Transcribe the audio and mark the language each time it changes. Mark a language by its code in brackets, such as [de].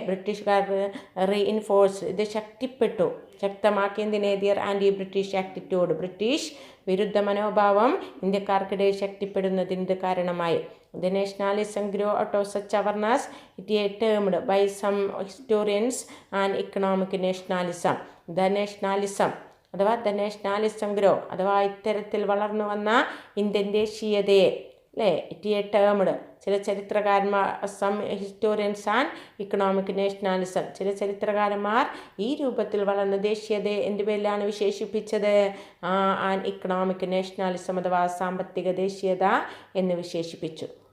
[ml] ബ്രിട്ടീഷുകാർ റീഇൻഫോഴ്സ്, ഇത് ശക്തമാക്കിയതിനെ [en] their anti British attitude, [ml] British വിരുദ്ധ മനോഭാവം ഇന്ത്യക്കാർക്കിടയിൽ ശക്തിപ്പെടുന്നതിന് കാരണമായി. [en] The nationalism grew out of such awareness. It is termed by some historians an economic nationalism. [ml] The nationalism അഥവാ [en] the nationalism grow [ml] അഥവാ ഇത്തരത്തിൽ വളർന്നു വന്ന ഇന്ത്യൻ ദേശീയതയെ അല്ലേ [en] it termed [ml] ചില ചരിത്രകാരന്മാർ [en] some historians and economic nationalism [ml] ചില ചരിത്രകാരന്മാർ ഈ രൂപത്തിൽ വളർന്ന ദേശീയതയെ എന്ത് പേരിലാണ് വിശേഷിപ്പിച്ചത് [en] and economic nationalism [ml] അഥവാ സാമ്പത്തിക ദേശീയത എന്ന് വിശേഷിപ്പിച്ചു.